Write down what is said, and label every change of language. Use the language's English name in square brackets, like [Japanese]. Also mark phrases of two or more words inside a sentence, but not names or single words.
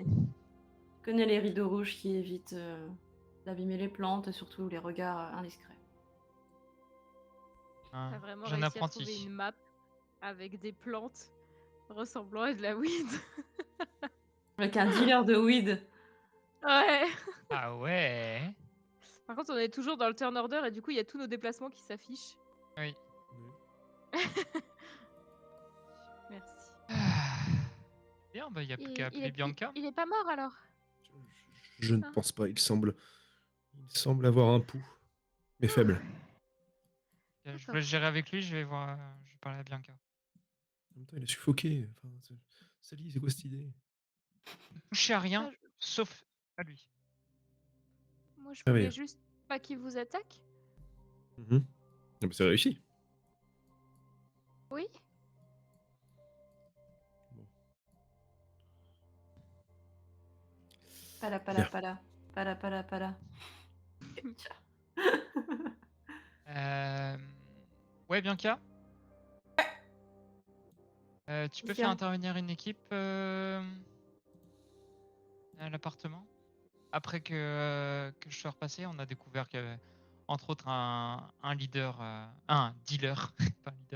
[French] les rideaux rouges qui évitent d'abîmer les plantes et surtout les regards indiscrets. Hein, T'as vraiment jeune réussi à trouver apprenti. une map avec des plantes ressemblant à de la weed. Avec un dealer de weed. Ouais. Ah ouais. Par contre, on est toujours dans le [English] turn order [French] et du coup, il y a tous nos déplacements qui s'affichent. Oui. Merci. Bien, bah il n'y a plus Et qu'à appeler Bianca. il est pas mort alors. Je ne pense pas, il semble avoir un pouls, mais faible. Je D'accord. vous laisse gérer avec lui, je vais parler à Bianca. En même temps, il est suffoqué. Enfin, Sally, c'est quoi cette idée? Touchez à rien, Ah, sauf à lui. Moi, je Ah voulais oui. juste pas qu'il vous attaque. Mhm. Ah bah, c'est réussi. Oui. Bon. Pala, pala, Bien. pala. Pala, pala, pala. Ouais, Bianca, tu peux Qu'est-ce qu'il y faire a? intervenir une équipe à l'appartement. Après que je sois repassé, on a découvert qu'il y avait entre autres un leader, un dealer, pas un leader,